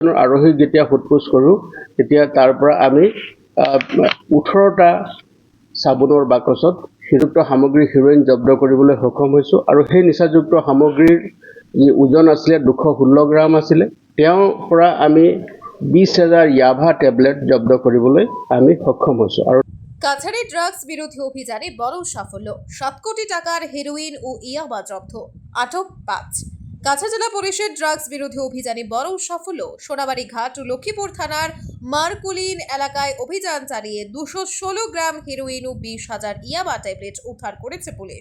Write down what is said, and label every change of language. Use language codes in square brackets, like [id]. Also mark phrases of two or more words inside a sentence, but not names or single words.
[as] আৰোহীক যেতিয়া সোধপোছ কৰোঁ তেতিয়া তাৰ পৰা আমি 18টা চাবোনৰ বাকচত নিচাযুক্ত সামগ্ৰী হিৰোইন জব্দ কৰিবলৈ সক্ষম হৈছোঁ আৰু সেই নিচাযুক্ত সামগ্ৰীৰ যি ওজন আছিলে 216 গ্ৰাম আছিলে। তেওঁৰ পৰা আমি 20,000 ইয়াভা টেবলেট জব্দ কৰিবলৈ আমি সক্ষম হৈছোঁ। আৰু [bn] কাছাড়ে ড্রাগস বিরোধী অভিযানে বড় সাফল্য, 7 কোটি টাকার হেরোইন ও ইয়াবা জব্দ, আটক 5। কাছাড় জেলা পুলিশের ড্রাগস বিরোধী অভিযানে বড় সাফল্য। সোনাবাড়ি ঘাট ও লক্ষ্মীপুর থানার মারকুলিন এলাকায় অভিযান চালিয়ে 216 গ্রাম হেরোইন ও 20,000 ইয়াবা ট্যাবলেট উদ্ধার করেছে পুলিশ।